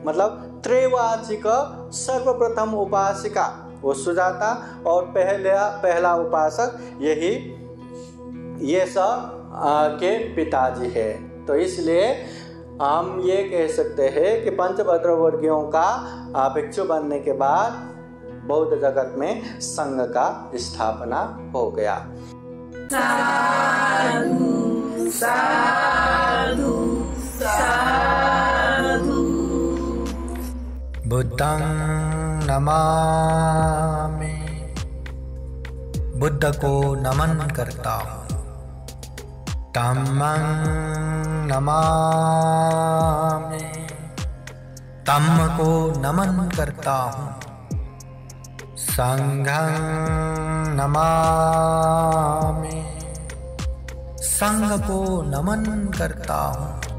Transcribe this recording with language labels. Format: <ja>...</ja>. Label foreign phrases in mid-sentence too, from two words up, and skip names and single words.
<hi>मतलब त्रैवाचिक सर्वप्रथम उपासिका वो सुजाता और पहला उपासक यही यश के पिताजी है। तो इसलिए हम ये कह सकते हैं कि पंचभद्रवर्गीयों का भिक्षु बनने के बाद बौद्ध जगत में संघ का स्थापना हो गया।</hi> <pi>साधु साधु साधु। बुद्धं नमामि,</pi> <hi>बुद्ध को नमन करता हूँ।</hi> <pi>धम्मं नमामि,</pi> <hi>धम्म को नमन करता हूँ।</hi> <pi>संघं नमामि,</pi> <hi>संघ को नमन करता हूँ।</hi>